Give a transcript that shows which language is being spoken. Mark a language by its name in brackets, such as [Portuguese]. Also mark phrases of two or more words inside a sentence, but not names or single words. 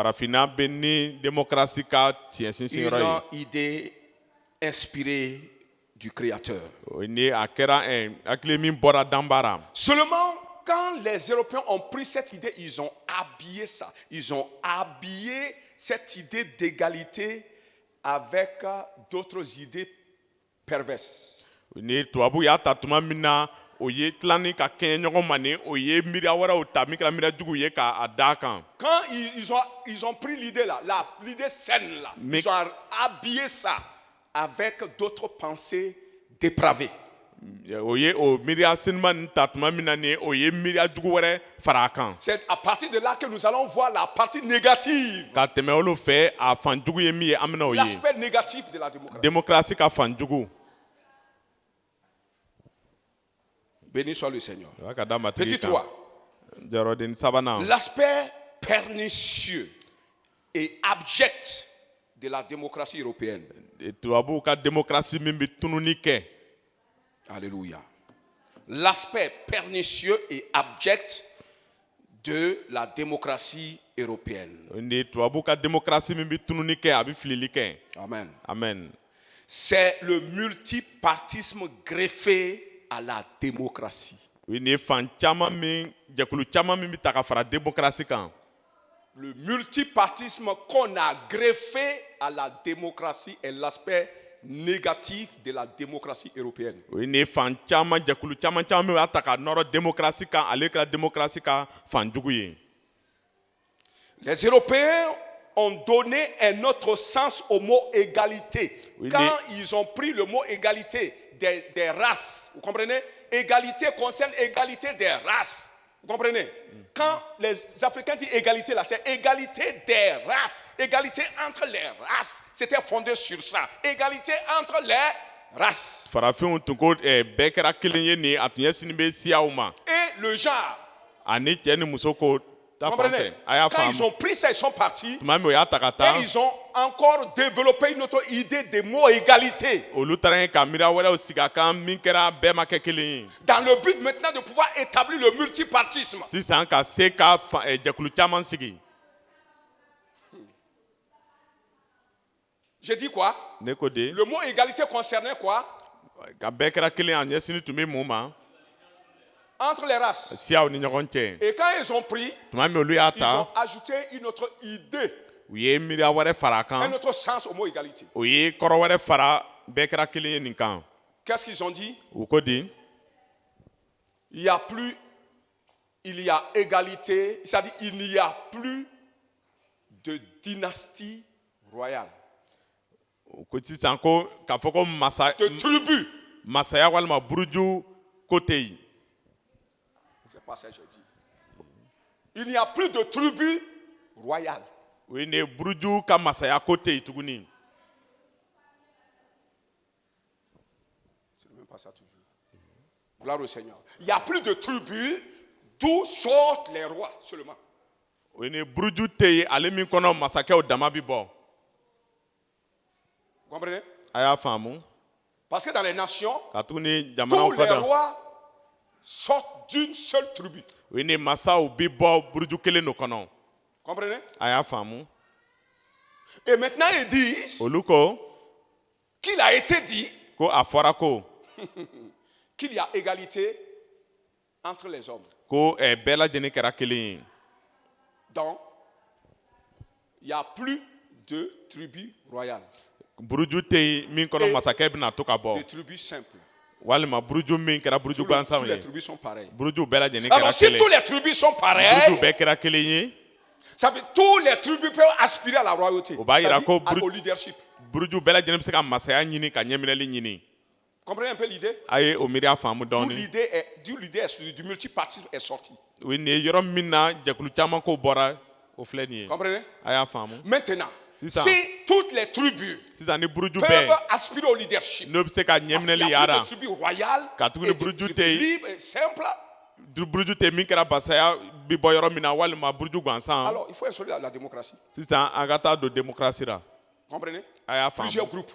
[French] Une idée inspirée du Créateur. Seulement, quand les Européens ont pris cette idée, ils ont habillé ça. Ils ont habillé cette idée d'égalité avec d'autres idées perverses. [Bambara] Ni tubabu y'a ta tuma min na o ye tilani ka kɛɲɛ ɲɔgɔn ma ni o ye miiriya wɛrɛw ta min kɛra miiriya jugu ye k'a d'a kan. [French] Quand ils ont pris l'idée là, l'idée saine là, ils ont habillé ça avec d'autres pensées dépravées. [Bambara] o ye o miiriya sinima nin ta tuma min na nin ye o ye miiriya jugu wɛrɛ fara a kan [French] C'est à partir de là que nous allons voir la partie négative, [Bambara] ka tɛmɛ olu fɛ a fan jugu ye min ye an bɛna o ye [French] l'aspect négatif de la démocratie. [Bambara] démocratie ka fan jugu [French] Béni soit le Seigneur. [Bambara] o y'a ka da matigi [French] Petit [Bambara] kan [French] 3. [Bambara] jɔyɔrɔden sabanan [French] L'aspect pernicieux et abject de la démocratie européenne. [Bambara] tubabuw ka démocratie min bɛ tununi kɛ [French] Alléluia. L'aspect pernicieux et abject de la démocratie européenne. [Bambara] ni tubabuw ka démocratie min bɛ tununi kɛ a bɛ filili kɛ [French] Amen. [Bambara] amen [French] C'est le multipartisme greffé à la démocratie. [Bambara] o ye nin ye fan caman min jɛkulu caman min bɛ ta ka fara démocratie kan [French] Le multipartisme qu'on a greffé à la démocratie est l'aspect négatif de la démocratie européenne. [Bambara] o ye nin ye fan caman jɛkulu caman caman min b'a ta ka nɔrɔ démocratie kan ale kɛra démocratie ka fan jugu ye [French] Les Européens ont donné un autre sens au mot égalité. Oui, Quand ils ont pris le mot égalité des races, vous comprenez? Égalité concerne égalité des races. Vous comprenez? Quand les Africains disent égalité, là, c'est égalité des races. Égalité entre les races. C'était fondé sur ça. Égalité entre les races. [Bambara] farafinw tun ko bɛɛ kɛra kelen ye nin a tun ɲɛsinin bɛ siyaw ma [French] Et le genre. [Bambara] ani cɛ ni muso ko ta [French] Vous [Bambara] fan [French] comprenez? [Bambara] fɛ a y'a [French] Quand ils [Bambara] faamu [French] ont pris ça, ils sont partis. [Bambara] tuma min o y'a ta ka taa [French] Et ils ont encore développé une autre idée de mot égalité. [Bambara] olu taara yen ka miiriya wɛrɛw sigi a kan min kɛra bɛɛ ma kɛ kelen ye [French] Dans le but maintenant de pouvoir établir le multipartisme. [Bambara] sisan ka se ka jɛkulu caman sigi [French] J'ai dit quoi? [Bambara] ne ko de [French] Le mot égalité concernait quoi? [Bambara] ka bɛɛ kɛra kelen a ɲɛsinin tun bɛ mun ma [French] Entre les races. [Bambara] siyaw ni ɲɔgɔn cɛ [French] Et quand ils ont pris, [Bambara] tuma min olu y'a [French] ils ont [Bambara] ta [French] ajouté une autre idée, [Bambara] u ye miiriya wɛrɛ fara a [French] un [Bambara] kan [French] autre sens au mot égalité. [Bambara] o ye kɔrɔ wɛrɛ fara bɛɛ kɛra kelen ye nin kan [French] Qu'est-ce qu'ils ont dit? [Bambara] u ko di [French] Il y a plus, il y a égalité, c'est-à-dire il n'y a plus de dynastie royale, [Bambara] u ko sisan ko k'a fɔ ko [French] de tribu. [Bambara] masaya walima buruju ko tɛ yen [French] C'est pas ça que j'ai dit. Il n'y a plus de tribu royale. [Bambara] o ye nin ye buruju ka masaya ko tɛ yen tuguni [French] C'est même pas ça toujours. Gloire au Seigneur. Il n'y a plus de tribus d'où sortent les rois seulement. [Bambara] o ye nin ye buruju tɛ yen ale min kɔnɔ masakɛw dama bɛ bɔ [French] Vous comprenez? [Bambara] a y'a faamu [French] Parce que dans les nations, [Bambara] ka tuguni jamanaw [French] tous [Bambara] kɔ [French] les [Bambara] da [French] rois sortent d'une seule tribu. [Bambara] o ye nin ye masaw bɛ bɔ buruju kelen de kɔnɔ [French] Vous comprenez? [Bambara] a y'a faamu [French] Et maintenant, ils disent [Bambara] olu ko [French] qu'il a été dit [Bambara] ko a fɔra ko [French] qu'il y a égalité entre les hommes. [Bambara] ko bɛɛ lajɛlen kɛra kelen ye [French] Donc, il n'y a plus de tribus royales, [Bambara] buruju tɛ yen min kɔnɔ [French] Et- [Bambara] masakɛ bɛna to ka [French] des [Bambara] bɔ [French] tribus simples. [Bambara] walima buruju min kɛra buruju [French] Tous [Bambara] gansanw [French] les [Bambara] ye [French] tribus sont pareilles. [Bambara] buruju bɛɛ lajɛlen [French] Alors, [Bambara] kɛra [French] si [Bambara] kelen [French] tous les tribus sont [Bambara] buruju [French] pareilles, [Bambara] bɛɛ kɛra kelen ye [French] ça veut dire que tous les tribus peuvent aspirer à la royauté, [Bambara] O b'a yira [French] c'est-à-dire [Bambara] ko [French] au leadership. [Bambara] buruju bɛɛ lajɛlen bɛ se ka masaya ɲini ka ɲɛminɛli ɲini [French] Comprenez un peu l'idée? [Bambara] a ye o miiriya faamu [French] D'où [Bambara] dɔɔni [French] l'idée du multipartisme est sortie. [Bambara] o ye nin ye yɔrɔ min na jɛkulu caman ko bɔra o filɛ nin ye [French] Comprenez? [Bambara] a y'a faamu [French] Maintenant, C'est ça. si toutes les tribus [Bambara] sisan ni buruju [French] peuvent [Bambara] bɛɛ [French] aspirer au leadership, [Bambara] n'o bɛ se ka [French] parce qu'il [Bambara] ɲɛminɛli [French] y a plus [Bambara] yara [French] de tribus royales [Bambara] Ka tuguni [French] et de [Bambara] buruju [French] tribus [Bambara] tɛ yen. [French] libres et simples, [Bambara] buruju tɛ min kɛra basaya bɛ bɔ yɔrɔ min na walima buruju gansan [French] alors il faut instaurer la démocratie. [Bambara] sisan an ka taa don démocratie ra [French] Comprenez? [Bambara] a y'a [French] Plusieurs [Bambara] faamu [French] groupes.